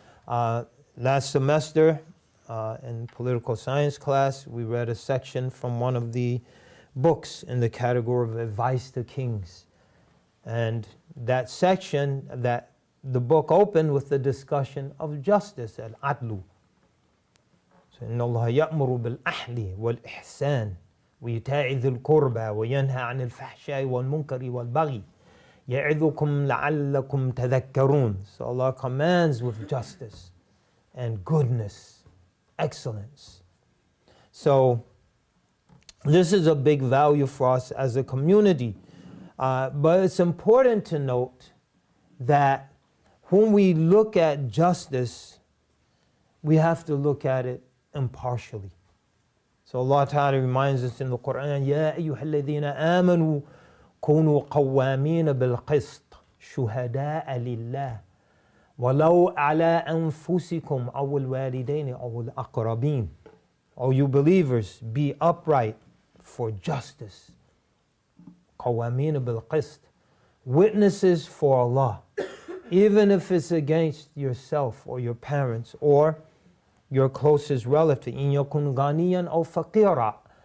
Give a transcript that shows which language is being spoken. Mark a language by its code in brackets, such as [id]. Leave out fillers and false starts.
[en] Last semester in political science class, we read a section from one of the books in the category of advice to kings. And that section, that the book opened with the discussion of justice, al-adlu. [ar] So, إن الله يأمر بالعدل والإحسان وإيتاء ذي القربى وينهى عن الفحشاء والمنكر والبغي يعظكم لعلكم تذكرون. [en] So Allah commands with justice and goodness, excellence. So this is a big value for us as a community. But it's important to note that when we look at justice, we have to look at it impartially. So Allah Ta'ala reminds us in the Quran, [ar] يَا أَيُّهَا الَّذِينَ آمَنُوا كُونُوا قَوَّامِينَ بِالْقِسْطِ شُهَدَاءَ لِلَّهِ وَلَوْ عَلَىٰ أَنفُسِكُمْ أَوْ الْوَالِدَيْنِ أَوْ الْأَقْرَبِينَ. [en] O you believers, be upright for justice. [ar] قَوَّامِينَ بِالْقِسْطِ. [en] Witnesses for Allah, even if it's against yourself or your parents or your closest relative. [ar] إِن يَكُنْ غَنِيًّا أَوْ فَقِيرًا.